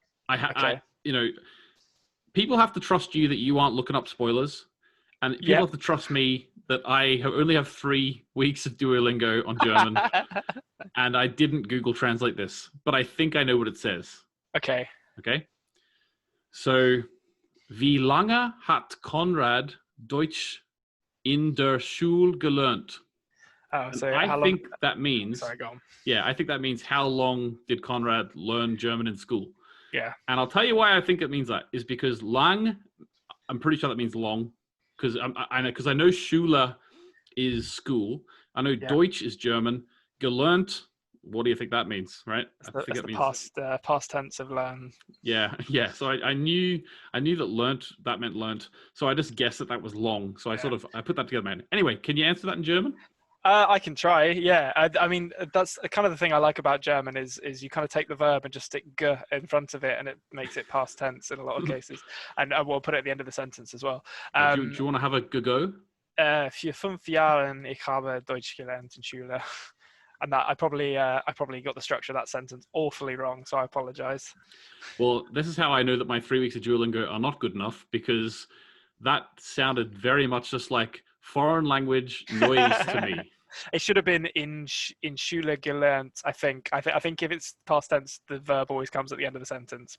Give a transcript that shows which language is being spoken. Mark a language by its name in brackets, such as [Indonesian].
[English] Okay. People have to trust you that you aren't looking up spoilers, and people have to trust me that I only have 3 weeks of Duolingo on German, and I didn't Google Translate this, but I think I know what it says. Okay. Okay. [German] So, wie lange hat Konrad Deutsch in der Schule gelernt? [English] Oh, so I how long? think that means. Sorry, go on. Yeah, I think that means how long did Konrad learn German in school? Yeah. And I'll tell you why I think it means that is because lang, I'm pretty sure that means long, because I know Schule is school. I know Deutsch is German. Gelernt, what do you think that means, right? That's the past tense of learn. Yeah. So I knew that that meant learnt. So I just guessed that was long. So I put that together, man. Anyway, can you answer that in German? I can try. Yeah. I mean, that's kind of the thing I like about German is you kind of take the verb and just stick g in front of it, and it makes it past tense in a lot of cases. And we'll put it at the end of the sentence as well. Do you want to have a go? [German] Für 5 Jahren ich habe Deutsch gelernt in Schule. [English] And that I probably got the structure of that sentence awfully wrong, so I apologize. Well, this is how I know that my 3 weeks of Duolingo are not good enough, because that sounded very much just like foreign language noise to me. It should have been in Schule gelernt. I think if it's past tense, the verb always comes at the end of the sentence.